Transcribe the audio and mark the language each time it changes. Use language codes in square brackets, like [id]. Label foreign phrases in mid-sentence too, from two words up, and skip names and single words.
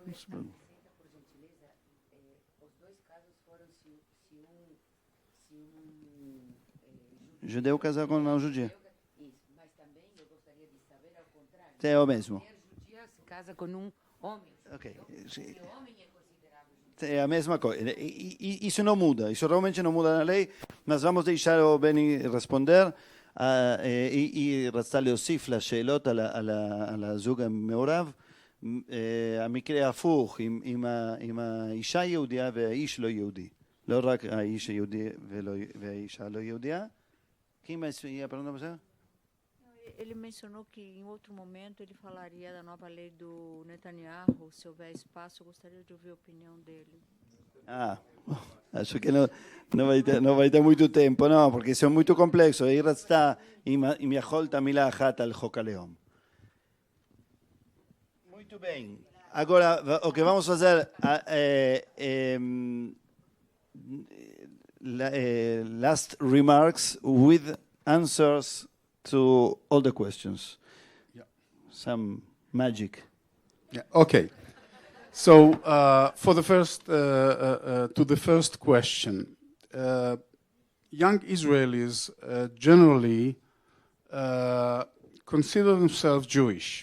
[pt] Judeu casar com não judia. Mas também eu gostaria de saber ao contrário. É o mesmo. Mulher judia se casa com um homem. Ok. O homem é considerado judeu. É a mesma coisa. Isso não muda. Isso realmente não muda na lei. Nós vamos deixar o Beni responder. [he] היא רצתה להוסיף לשאלות על הזוג המעורב, המקרה הפוך, עם האישה יהודיה והאיש לא יהודי. לא רק האיש היהודי והאישה לא יהודיה. [pt] Quem mais ia perguntar para você? Ele mencionou que em outro momento ele falaria da nova lei do Netanyahu, se houver espaço, eu gostaria de ouvir a opinião dele. Acho que não vai ter muito tempo, não, porque isso é muito complexo. Aí está [he] אם יכול את המילה אחת על חוק הלאום. [pt] Muito bem. Agora, o que vamos fazer [en] last remarks with answers to all the questions. Yeah. Some magic. Yeah. Okay. So for the first to the first question, young Israelis generally consider themselves Jewish.